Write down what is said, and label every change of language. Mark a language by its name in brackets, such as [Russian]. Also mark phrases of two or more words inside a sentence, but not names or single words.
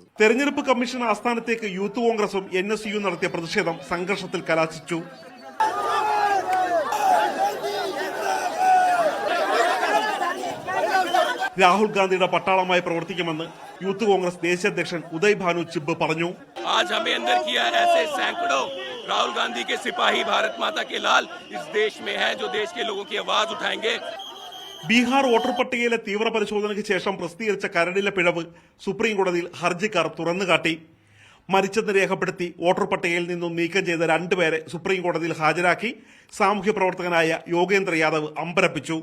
[Malayalam] തെരഞ്ഞെടുപ്പ് കമ്മീഷൻ ആസ്ഥാനത്തേക്ക് യൂത്ത് കോൺഗ്രസും NSU നടത്തിയ പ്രതിഷേധം സംഘർഷത്തിൽ കലാശിച്ചു. രാഹുൽ ഗാന്ധിയുടെ പട്ടാളമായി പ്രവർത്തിക്കുമെന്ന് യൂത്ത് കോൺഗ്രസ് ദേശീയ അധ്യക്ഷൻ ഉദയ് ഭാനു ചിബ്ബ് പറഞ്ഞു. [Hindi] राहुल गांधी के सिपाही भारत माता के लाल इस देश में है जो देश के लोगों की आवाज उठाएंगे. [Malayalam] ബീഹാർ വോട്ടർ പട്ടികയിലെ തീവ്ര പരിശോധനയ്ക്ക് ശേഷം പ്രസിദ്ധീകരിച്ച കരടിലെ പിഴവ് സുപ്രീം കോടതിയിൽ ഹർജിക്കാർ തുറന്നുകാട്ടി. മരിച്ചെന്ന് രേഖപ്പെടുത്തി വോട്ടർ പട്ടികയിൽ നിന്നും നീക്കം ചെയ്ത 2 പേരെ സുപ്രീം കോടതിയിൽ ഹാജരാക്കി സാമൂഹ്യ പ്രവർത്തകനായ യോഗേന്ദ്ര യാദവ് അമ്പരപ്പിച്ചു.